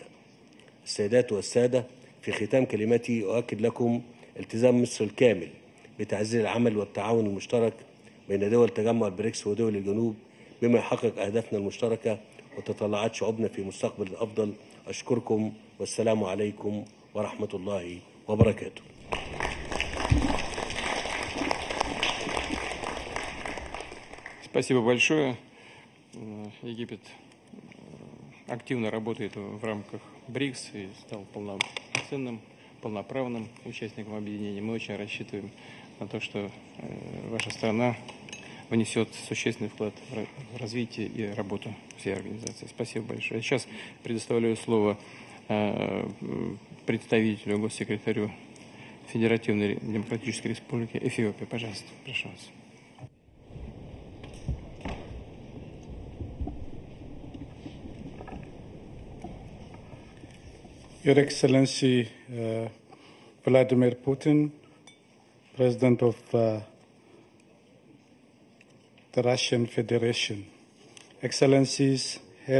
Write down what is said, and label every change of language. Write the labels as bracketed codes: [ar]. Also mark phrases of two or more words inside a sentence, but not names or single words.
[ar] السيدات والسادة، في ختام كلمتي أؤكد لكم التزام مصر الكامل بتعزيز العمل والتعاون المشترك بين دول تجمع البريكس ودول الجنوب بما يحقق أهدافنا المشتركة وتطلعات شعوبنا في مستقبل أفضل. أشكركم والسلام عليكم ورحمة الله وبركاته. [ru] Спасибо большое. Египет активно работает в рамках БРИКС и стал полноценным, полноправным участником объединения. Мы очень рассчитываем на то, что ваша страна внесет существенный вклад в развитие и работу всей организации. Спасибо большое. Сейчас предоставляю слово представителю, госсекретарю Федеративной Демократической Республики Эфиопия. Пожалуйста, прошу вас. [en] Your Excellency Vladimir Putin, President of the Russian Federation, Excellencies, Head